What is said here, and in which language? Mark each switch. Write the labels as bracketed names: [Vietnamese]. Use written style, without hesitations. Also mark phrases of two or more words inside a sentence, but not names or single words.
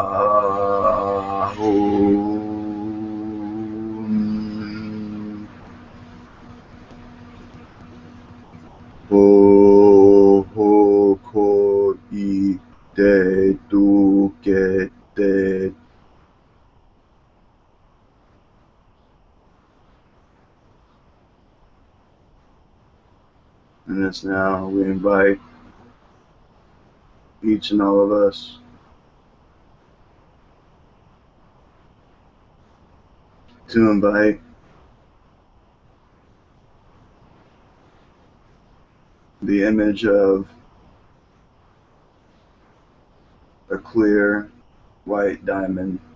[English] ho ho ko I te tu ke te. And it's now we invite each and all of us to invite the image of a clear white diamond.